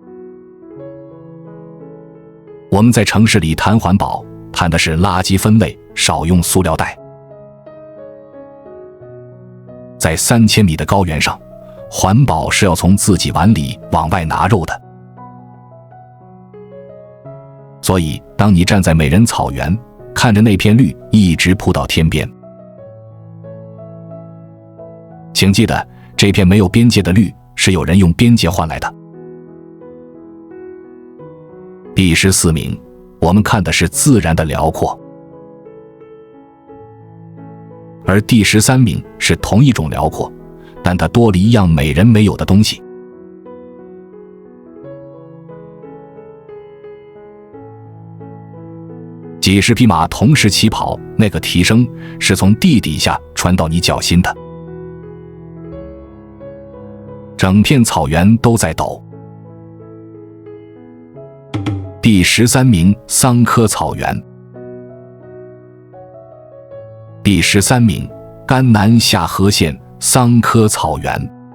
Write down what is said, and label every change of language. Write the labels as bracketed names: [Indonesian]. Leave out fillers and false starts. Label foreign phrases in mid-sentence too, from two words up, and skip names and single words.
[Chinese] 我們在城市裡談環保，談的是垃圾分類，少用塑料袋。在3000米的高原上，環保是要從自己碗裡往外拿肉的。所以，當你站在美人草原，看着那片綠一直鋪到天邊，請記得，這片沒有邊界的綠是有人用邊界換來的。第14名，我們看的是自然的遼闊，而第13名是同一種遼闊，但它多了一樣美人沒有的東西。幾十匹馬同時起跑，那個蹄聲是從地底下傳到你腳心的。整片草原都在抖。第13名，桑科草原。第13名，甘南夏河县桑科草原。